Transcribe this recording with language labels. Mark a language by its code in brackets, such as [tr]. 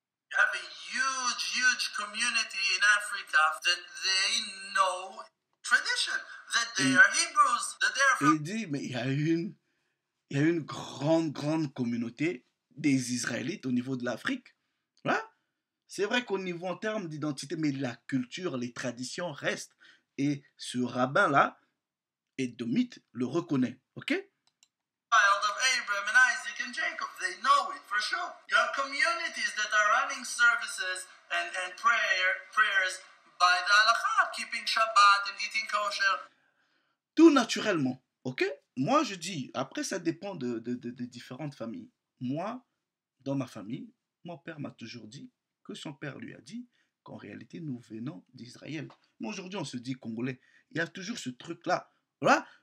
[en] You have a huge community in Africa that they know tradition, that they are Hebrews, that they are [fr] from... Et il dit, mais il y a une grande communauté des Israélites au niveau de l'Afrique. Right? C'est vrai qu'au niveau en termes d'identité, mais la culture, les traditions restent. Et ce rabbin-là, Édomite, le reconnaît. Ok? [en] Child of Abraham and Isaac and Jacob, they know it for sure. You have communities that are running services and prayers by the halakha, keeping Shabbat and eating kosher. [fr] Tout naturellement. Ok? Moi, je dis, après, ça dépend de différentes familles. Moi, dans ma famille, mon père m'a toujours dit que son père lui a dit qu'en réalité, nous venons d'Israël. Mais aujourd'hui, on se dit congolais. Il y a toujours ce truc-là. Voilà.